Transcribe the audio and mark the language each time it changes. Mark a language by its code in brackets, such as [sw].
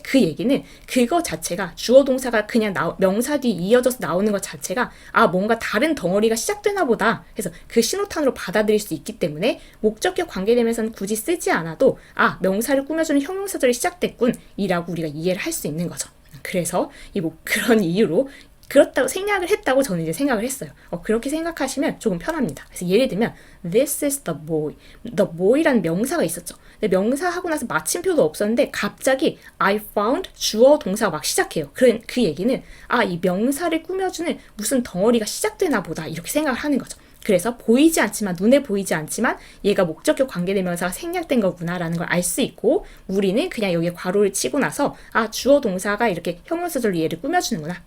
[ko] 그 얘기는 그거 자체가 주어 동사가 그냥 명사 뒤에 이어져서 나오는 것 자체가 뭔가 다른 덩어리가 시작되나 보다 해서 그 신호탄으로 받아들일 수 있기 때문에 목적격 관계대명사는 굳이 쓰지 않아도 명사를 꾸며주는 형용사절이 시작됐군 이라고 우리가 이해를 할 수 있는 거죠. 그래서 그런 이유로 그렇다고 생략을 했다고 저는 이제 생각을 했어요. 그렇게 생각하시면 조금 편합니다. 그래서 예를 들면 [en] This is the boy. The boy [ko] 라는 명사가 있었죠. 근데 명사 하고 나서 마침표도 없었는데 갑자기 [en] I found [ko] 주어 동사가 막 시작해요. 그 얘기는 이 명사를 꾸며주는 무슨 덩어리가 시작되나 보다 이렇게 생각을 하는 거죠. 그래서 보이지 않지만 눈에 보이지 않지만 얘가 목적격 관계대명사가 생략된 거구나라는 걸 알 수 있고 우리는 그냥 여기에 괄호를 치고 나서 주어 동사가 이렇게 형용사절로 얘를 꾸며주는구나.